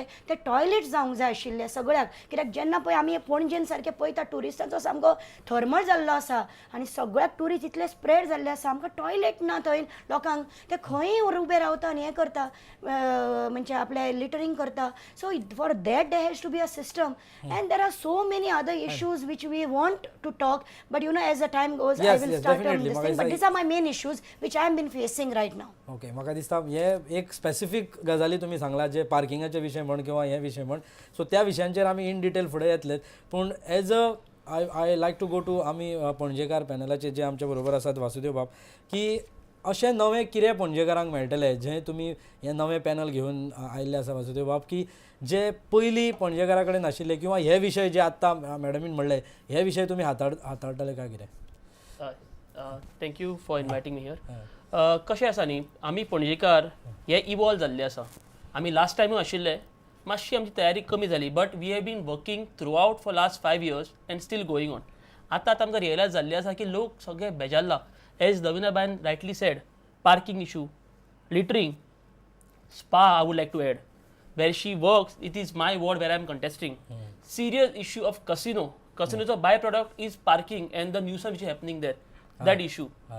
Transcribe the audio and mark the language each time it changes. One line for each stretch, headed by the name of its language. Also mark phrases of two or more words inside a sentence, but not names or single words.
Konkani: ते टॉयलेट्स जावंक जाय आशिल्ले सगळ्याक. कित्याक जेन्ना पळय आमी पणजेन सारके पळयता ट्युरिस्टांचो सामको थर्मल जाल्लो आसा आनी सगळ्याक ट्युरिस्ट इतले स्प्रेड जाल्ले आसा. आमकां टॉयलेट ना थंय लोकांक. ते खंय उबे रावता आनी हें करता म्हणजे आपले लिटरींग करता.
English: so for that there has to be a system. and there are so many other issues which we want to talk but you know as a time goes I will start on this thing but these are my main issues which I am been facing right now.
Konkani: ओके म्हाका दिसता हे एक स्पेसिफीक गजाली तुमी सांगला जे पार्किंगाचे विशय म्हण किंवा हे विशय म्हण. सो त्या विशयांचेर आमी
English: in detail
Konkani: फुडें येतलेत. पूण
English: as a I like to go to
Konkani: आमी पणजेकार पॅनलाचे जे आमच्या बरोबर आसात वासुदेव बाब की अशें नवें कितें पणजेकारांक मेळटलें जें तुमी हें नवें पॅनल घेवन आयिल्ले आसा वासुदेव बाब की जे पयलीं पणजेकारा कडेन नाशिल्ले किंवा हे विशय जे आत्तां मॅडमीन म्हणले हे विशय तुमी हाताळटले काय कितें.
English: thank you for inviting me here.
Konkani: कशें आसा न्ही आमी पणजेकार हे इवॉल्व जाल्ले आसा. आमी लास्ट टायमूय आशिल्ले मातशी आमची तयारी कमी जाली
English: but we have been working throughout for last 5 years and still going on.
Konkani: आतां आमकां रियलायज जाल्लें आसा की लोक सगळे बेजारला
English: as Davina Bain rightly said, parking issue, littering, spa I would like to add. Where she works, it is my ward where I am contesting. Serious issue of casino. Casino's byproduct is parking and the nuisance which is happening there. That issue.
Konkani: हय